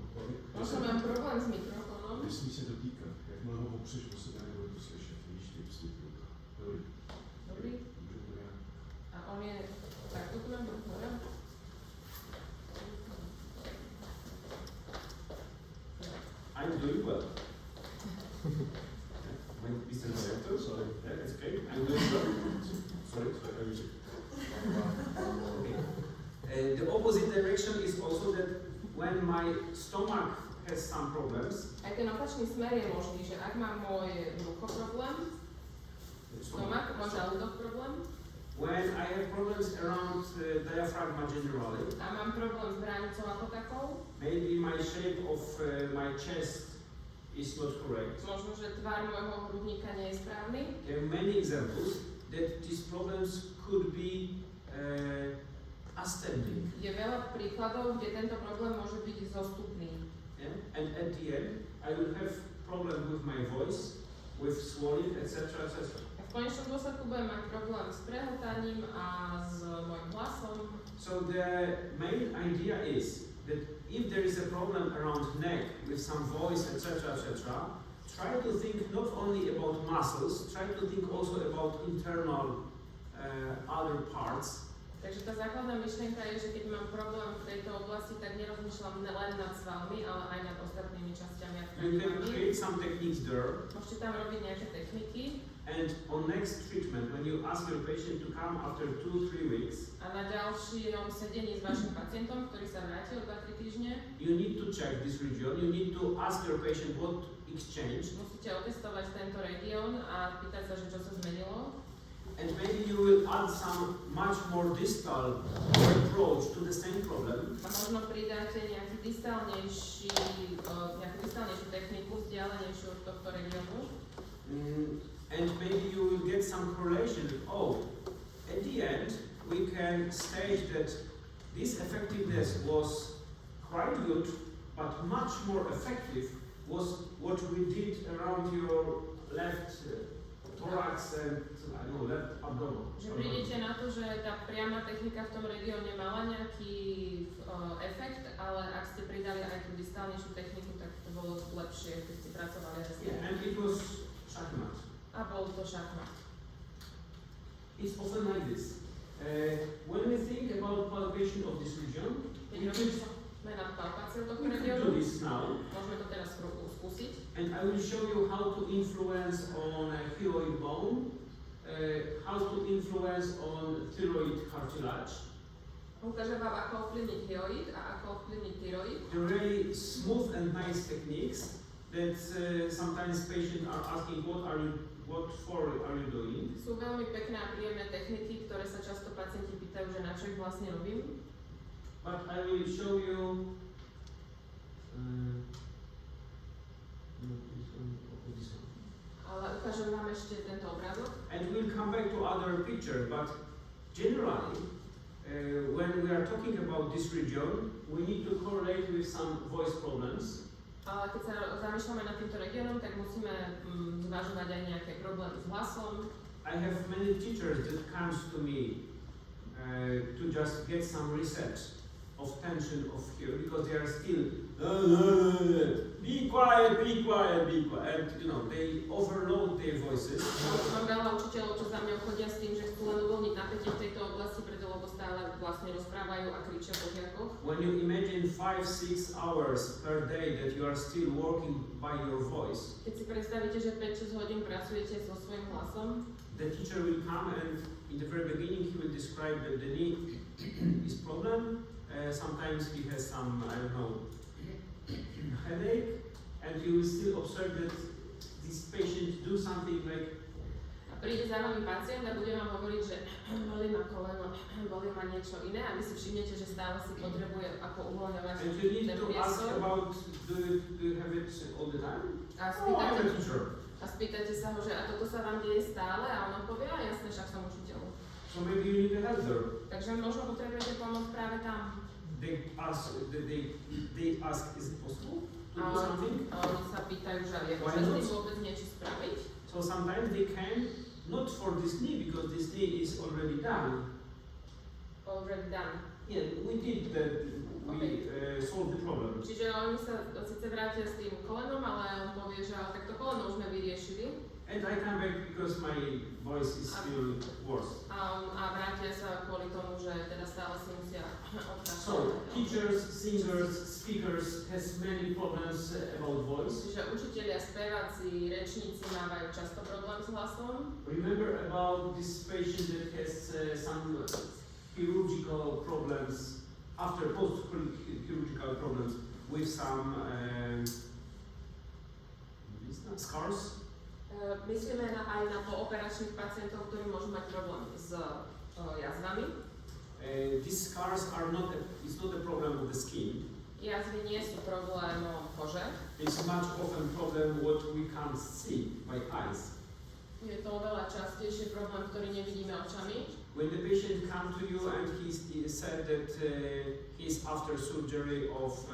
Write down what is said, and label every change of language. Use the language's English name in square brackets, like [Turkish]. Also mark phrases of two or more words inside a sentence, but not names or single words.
[Slovak] Možno mám problém s mikrofónom. [Czech] Nesmí se dotýkat, jakmile ho opřeš o sebe, nebude to slyšet, víš, ty prostě dobrý. Dobrý. Může to nějak. [Slovak] A on je takto tu mám hore. [English] I'm doing well. Mr. Director, sorry. Yeah, it's okay. I'm doing well. Sorry. Okay. The opposite direction is also that when my stomach has some problems, [Slovak] Aj ten opačný smer je možný, že ak má môj brucho problém, stomach, môj žalúdok problém, [English] when I have problems around diaphragma generally, [Slovak] a mám problém s hranicou ako takou, [English] maybe my shape of my chest is not correct. [Slovak] možno, že tvar môjho hrudníka nie je správny. [English] There are many examples that these problems could be ascending. [Slovak] Je veľa príkladov, kde tento problém môže byť zostupný. [English] Yeah? And at the end, I will have problem with my voice, with swelling, etc., etc. [Slovak] V konečnom dôsledku budem mať problém s prehltaním a s mojim hlasom. [English] So the main idea is that if there is a problem around neck with some voice, etc., etc., try to think not only about muscles, try to think also about internal other parts. [Slovak] Takže tá základná myšlienka je, že keď mám problém v tejto oblasti, tak nerozmýšľam len nad svalmi, ale aj nad ostatnými časťami a [English] You can [Slovak] tkanivami. [English] create some techniques there. [Slovak] Môžete tam robiť nejaké techniky. [English] And on next treatment, when you ask your patient to come after 2-3 weeks, [Slovak] A na ďalšom sedení s vašim pacientom, ktorý sa vráti o 2-3 týždne, [English] you need to check this region. You need to ask your patient what exchanged, [Slovak] musíte otestovať tento región a pýtať sa, že čo sa zmenilo. [English] and maybe you will add some much more distal approach to the same problem. [Slovak] A možno pridáte nejakú distálnejšiu techniku, vzdialenejšiu od tohto regiónu. [English] And maybe you will get some correlation. Oh, at the end, we can state that this effectiveness was quite good, but much more effective was what we did around your left thorax and left abdomen. [Slovak] Že prídete na to, že tá priama technika v tom regióne mala nejaký efekt, ale ak ste pridali aj tú distálnejšiu techniku, tak to bolo lepšie, keď ste pracovali aj s tým. [English] Yeah, and it was shakmat. [Slovak] A bol to šachmat. [English] It's often like this. When we think about palpation of this region, [Slovak] Keď robíme na palpáciu tohto [English] we can do [Slovak] regiónu, [English] this now, [Slovak] môžeme to teraz skúsiť. [English] and I will show you how to influence on a hyoid bone, how to influence on thyroid cartilage. [Slovak] Ukážem vám, ako ovplyvniť hyoid a ako ovplyvniť tyroid. [English] The really smooth and nice techniques that sometimes patients are asking, what for are you doing? [Slovak] Sú veľmi pekné a príjemné techniky, ktoré sa často pacienti pýtajú, že na čo ich vlastne robím. [English] But I will show you this one. [Slovak] Ale ukážem vám ešte tento obrázok. [English] And we'll come back to other picture, but generally, when we are talking about this region, we need to correlate with some voice problems. [Slovak] Ale keď sa zamýšľame nad týmto regiónom, tak musíme zvažovať aj nejaké problémy s hlasom. [English] I have many teachers that comes to me to just get some reset of tension of here because they are still be quiet, be quiet, be quiet, and they overload their voices. [Slovak] Mám veľa učiteľov, čo za mňa chodia s tým, že chcú len uvoľniť napätie v tejto oblasti, preto lebo stále vlastne rozprávajú a kričia po žiakoch. [English] When you imagine 5-6 hours per day that you are still working by your voice, [Slovak] Keď si predstavíte, že 5-6 hodín pracujete so svojím hlasom, [English] the teacher will come and in the very beginning he will describe that the knee is problem. Sometimes he has some, I don't know, headache, and you will still observe that this patient do something like. [Slovak] a príde za vami pacient a bude vám hovoriť, že bolí ma koleno, bolí ma niečo iné a vy si všimnete, že stále si potrebuje ako uvoľňovať [English] And you need [Slovak] ten [English] to ask [Slovak] priestor. [English] about, do you have it all the time? [Slovak] A [English] Oh, I'm a teacher. [Slovak] spýtate sa ho, že a toto sa vám deje stále a on povie, a jasne, však som učiteľ. [English] So maybe you need a help there. [Slovak] Takže možno potrebujete pomoc práve tam. [English] They ask, is it possible to do [Slovak] A [English] something? [Slovak] oni sa pýtajú, že je [English] Why [Slovak] možné [English] not? [Slovak] vôbec niečo spraviť. [English] So sometimes they can, not for this knee, because this knee is already done. Already done. Yeah, we did that, we solved the problem. [Slovak] Čiže oni sa síce vrátia s tým kolenom, ale on povie, že ale tak to koleno už sme vyriešili. [English] And I come back because my voice is still worse. [Slovak] A vrátia sa kvôli tomu, že teda stále si musia [English] So, teachers, singers, speakers has many problems about voice. [Slovak] Čiže učitelia, speváci, rečníci mávajú často problém s hlasom. [English] Remember about this patient that has some chirurgical problems, after post-chirurgical problems with some scars? [Slovak] Myslíme aj na pooperačných pacientov, ktorí môžu mať problém s jazvami. [English] These scars are not it's not a problem of the skin. [Slovak] Jazvy nie sú problémom kože. [English] It's much often problem what we can't see by eyes. [Slovak] Je to oveľa častejšie problém, ktorý nevidíme očami. [English] When the patient come to you and he said that he's after surgery of